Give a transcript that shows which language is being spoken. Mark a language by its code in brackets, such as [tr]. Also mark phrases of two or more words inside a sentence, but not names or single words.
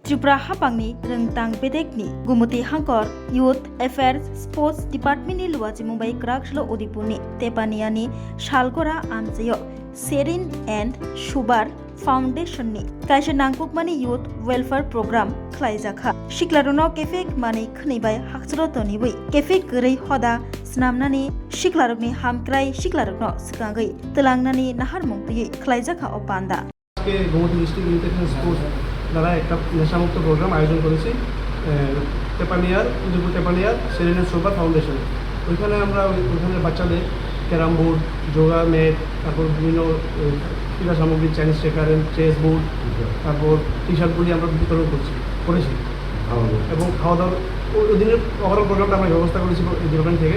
[trp] Tripura Hapangni Rengtang Bedekni Gumuti Hangkor Youth Affairs Sports Department ni Luwaji Mumbai Krakshlo Odipuni Tepaniani Shalgora Amjayo Serin and Shubar Foundation ni Kaisa Nangkukmani [en] Youth Welfare Program [trp] Khlaijaka Shiklaruno Kefek Mani Khnibai Haksro Toniwi Kefek Gurei Hoda Snamnani Shiklarukni Hamkrai Shiklarukno Sikangai Telangnani Nahar Mungpi Khlaijaka Opanda [bn] গোমতী ডিস্ট্রিক্ট ইউথ অ্যাফেয়ার্স স্পোর্টস দ্বারা একটা নেশামুক্ত প্রোগ্রাম আয়োজন করেছি তেপানিয়ার উদয়পুর তেপানিয়ার সেরেন এন্ড সোবার ফাউন্ডেশন। ওইখানে আমরা ওইখানে বাচ্চাদের [en] carrom board, yoga mat, [bn] তারপর বিভিন্ন ক্রীড়া সামগ্রী, [en] Chinese checker, chess board, [bn] তারপর টি শার্টগুলি আমরা বিতরণ করেছি এবং খাওয়া দাওয়ার ওই দিনের [en] overall programটা [bn] আমরা ব্যবস্থা করেছি এই ডিপার্টমেন্ট থেকে।